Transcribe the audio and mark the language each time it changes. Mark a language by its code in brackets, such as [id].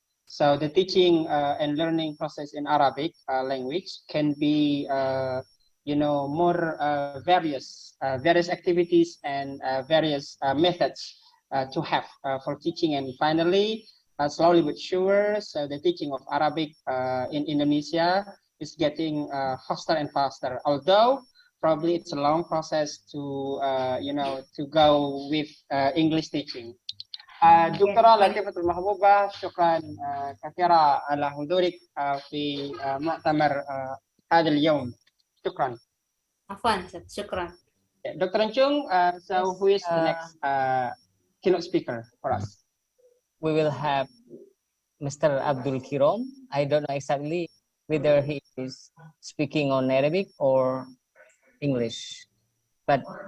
[en] So the teaching and learning process in Arabic language can be more various activities and various methods to have for teaching. And finally, slowly but sure, so the teaching of Arabic in Indonesia is getting faster and faster. Although probably it's a long process to go with English teaching. [ar] دكتورة لطيفة المحبوبة شكرا كثيرا على حضورك في مؤتمر هذا اليوم. شكرا. عفوا شكرا. [en] Dr. Chung, so who is the next keynote speaker for us? We will have Mr. Abdul Kirom. I don't know exactly whether he is speaking on Arabic or English, but